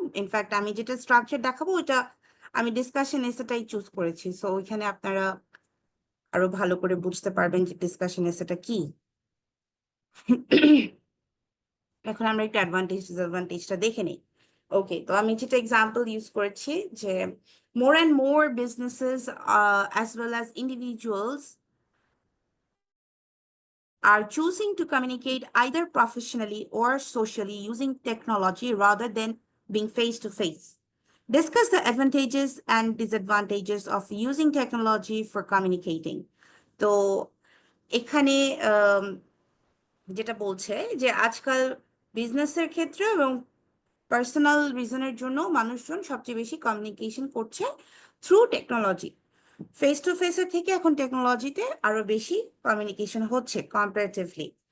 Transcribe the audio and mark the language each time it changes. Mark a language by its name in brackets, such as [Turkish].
[Bangla] In fact আমি যেটা structure দেখাবো ওইটা আমি ডিসকাশন এসেটাই চুজ করেছি। সো ওইখানে আপনারা আরো ভালো করে বুঝতে পারবেন যে ডিসকাশন এসেটা কি। এখন আমরা একটু অ্যাডভান্টেজ ডিসঅ্যাডভান্টেজটা দেখে নিই। [English] okay, [Bangla] তো আমি যেটা এক্সাম্পল ইউজ করেছি যে [English] more and more businesses as well as individuals are choosing to communicate either professionally or socially using technology rather than being face to face. Discuss the advantages and disadvantages of using technology for communicating. [Bangla] তো এখানে যেটা বলছে যে আজকাল বিজনেসের ক্ষেত্রে এবং personal রিজনের জন্য মানুষজন সবচেয়ে বেশি কমিউনিকেশন করছে থ্রু টেকনোলজি। ফেস টু ফেসের থেকে এখন টেকনোলজিতে আরো বেশি কমিউনিকেশন হচ্ছে কম্পারেটিভলি।